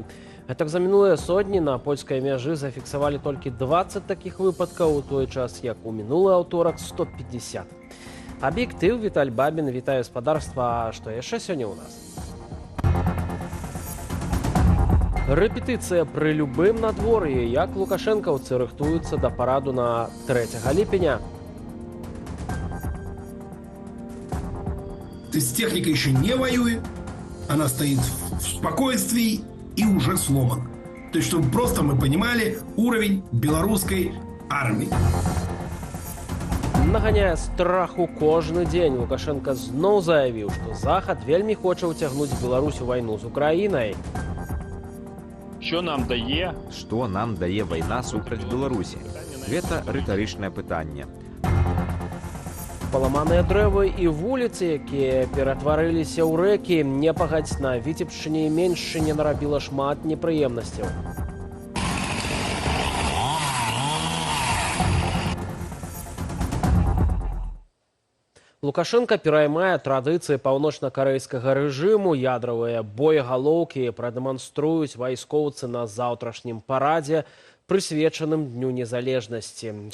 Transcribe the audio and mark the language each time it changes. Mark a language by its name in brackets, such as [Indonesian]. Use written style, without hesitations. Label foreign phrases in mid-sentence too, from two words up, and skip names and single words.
[Belarusian] Гэтак за мінулыя сотні на польскай мяжы зафіксавалі толькі 20 такіх выпадкаў, у той час як у мінулы аўторак 150. Аб'ектыў Віталь Бабін, вітаю гаспадарства, што яшчэ сёння ў нас. Рэпетыцыя пры любым надвор'і, як лукашэнкаўцы рыхтуюцца да параду на 3 ліпеня. [Russian] То есть техника еще не воюет, она стоит в спокойствии и уже сломана. То есть, чтобы просто мы понимали уровень белорусской армии. [Belarusian] Наганяе страху кожны дзень, Лукашенко зноў заявіў, што Захад вельмі хоча ўцягнуць Беларусь у вайну з Украінай. [Ukrainian] Що нам дає? [Belarusian] Што нам дае вайна супраць Беларусі? Гэта рытарычнае пытанне. Паламаныя дрэвы і вуліцы, якія ператварыліся ў рэкі, непагадзь на Віцебшчыне і Меншчыне нарабіла шмат непрыемнасцяў. Лукашенко пераймае традыцыі паўночна-карэйскага рэжыму, ядравыя боегалоўкі прадэманструюць вайскоўцы на заўтрашнім парадзе, прысвечаным Дню незалежнасці.